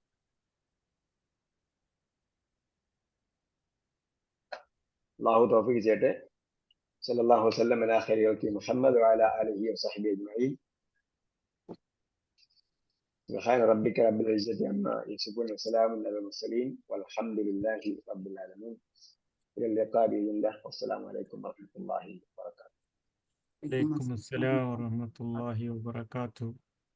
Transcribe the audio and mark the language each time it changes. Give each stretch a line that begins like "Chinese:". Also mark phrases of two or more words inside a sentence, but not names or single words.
Malayalam: അല്ലാഹു തൗഫീഖ് ചെയ്യട്ടെ.
Arabic: صلى الله وسلم على خير خلق محمد وعلى آله وصحبه أجمعين. سبحان ربك رب العزة عما يصفون وسلام على المرسلين والحمد لله رب العالمين. إلى اللقاء بإذن الله والسلام عليكم ورحمة الله وبركاته. وعليكم السلام ورحمة الله وبركاته.